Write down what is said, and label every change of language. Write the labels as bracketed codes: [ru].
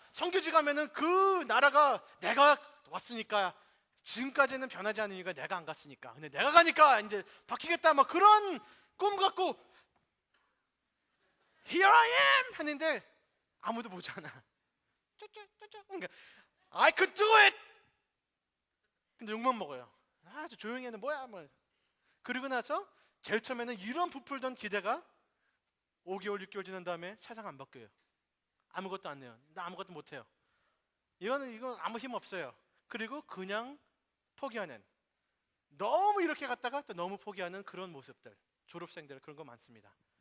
[ko] 선교지 가면은 그 나라가 내가 왔으니까 지금까지는 변하지 않은 이유가 내가 안 갔으니까, 근데 내가 가니까 이제 바뀌겠다, 막 그런 꿈 갖고 [en] Here I am [ko] 하는데 아무도 보지 않아. 그러니까 [en] I could do it. [ko] 근데 욕만 먹어요. 아주 조용히 하는 뭐야 뭐. 그리고 나서 제일 처음에는 이런 부풀던 기대가 5개월 6개월 지난 다음에 세상 안 바뀌어요. 아무것도 안 해요. 나 아무것도 못 해요. 이거 아무 힘 없어요. 그리고 그냥 포기하는, 너무 이렇게 갔다가 또 너무 포기하는 그런 모습들, 졸업생들 그런 거 많습니다.